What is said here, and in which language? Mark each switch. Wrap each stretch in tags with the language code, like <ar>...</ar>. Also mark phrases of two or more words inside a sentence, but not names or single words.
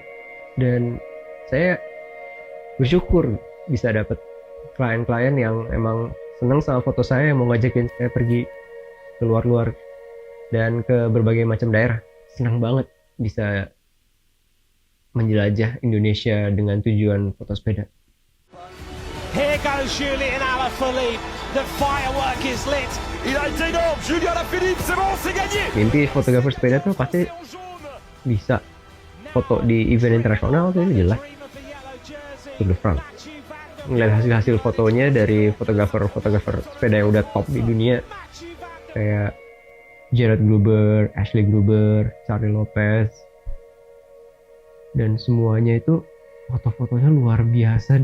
<id>Dan saya bersyukur bisa dapat klien-klien yang emang senang sama foto saya, yang mau ngajakin saya pergi ke luar dan ke berbagai macam daerah. Senang banget bisa menjelajah Indonesia dengan tujuan foto sepeda.</id> <en>Here goes Julian Alaphilippe. The firework is lit.</en> <fr>Il a été énorme. Julian Alaphilippe, c'est bon, c'est gagné.</fr> <id>Mimpi fotografer sepeda tuh pasti bisa foto di event internasional tuh ini jelas. Tour de France. Ngeliat hasil fotonya dari fotografer sepeda yang udah top di dunia kayak Gerard Gruber, Ashley Gruber, Charlie Lopez, dan semuanya itu foto-fotonya luar biasa.</id>